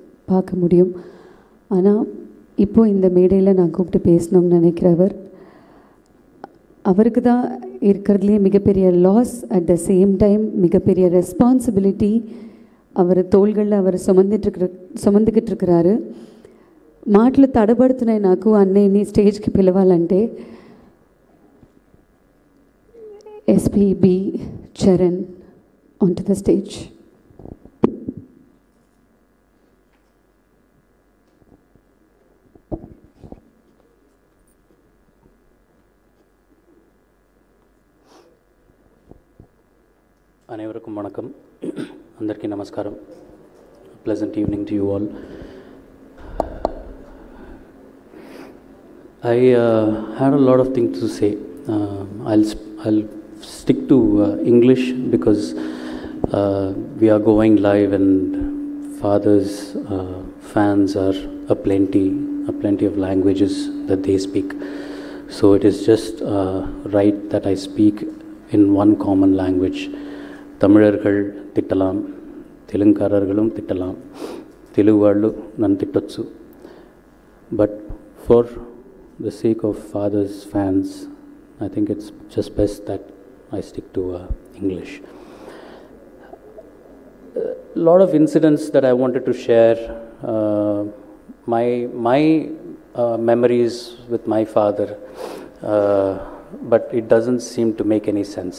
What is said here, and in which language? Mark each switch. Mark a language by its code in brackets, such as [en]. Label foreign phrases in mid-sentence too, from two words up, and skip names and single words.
[ta] பார்க்க முடியும். ஆனால் இப்போ இந்த மேடையில் நான் கூப்பிட்டு பேசணும்னு நினைக்கிறவர் அவருக்கு தான் இருக்கிறதுலே மிகப்பெரிய லாஸ், [en] at the same time [ta] மிகப்பெரிய ரெஸ்பான்சிபிலிட்டி அவர் తోள்களில் அவர் సుమందికిட்டு இருக்கிறாరు. [te] మాటలు తడబడుతున్నాయి నాకు అన్నయ్యని స్టేజ్కి పిలవాలంటే. [en] ఎస్పీబీ చరణ్ onto the stage. [ta] அனைவருக்கும் வணக்கம். [te] అందరికీ నమస్కారం. [en] Pleasant evening to you all. I had a lot of things to say. I'll stick to English because we are going live and Father's fans are a plenty of languages that they speak. So it is just right that I speak in one common language. [ta] தமிழர்கள் திட்டலாம், தெலுங்காரர்களும் திட்டலாம், தெலுங்கு [te] వాళ్ళు నన్ను తిట్టొచ్చు. [en] But for the sake of Father's fans, I think it's just best that I stick to English. A lot of incidents that I wanted to share, my memories with my father, but it doesn't seem to make any sense.